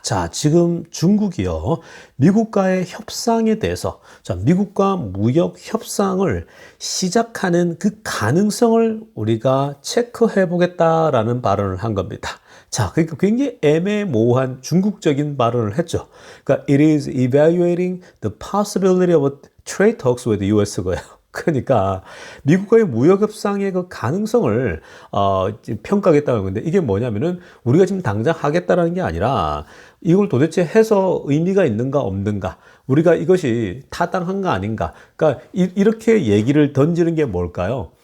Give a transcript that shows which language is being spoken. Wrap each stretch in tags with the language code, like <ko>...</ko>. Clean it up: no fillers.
<ko>자, 지금 중국이요, 미국과의 협상에 대해서, 자, 미국과 무역 협상을 시작하는 그 가능성을 우리가 체크해 보겠다라는 발언을 한 겁니다. 자, 그러니까 굉장히 애매모호한 중국적인 발언을 했죠. 그러니까</ko> <en>it is evaluating the possibility of trade talks with the U.S.고요.</en> <ko>그러니까 미국과의 무역 협상의 그 가능성을 평가하겠다는 건데, 이게 뭐냐면은 우리가 지금 당장 하겠다라는 게 아니라 이걸 도대체 해서 의미가 있는가 없는가, 우리가 이것이 타당한가 아닌가, 그러니까 이렇게 얘기를 던지는 게 뭘까요?</ko>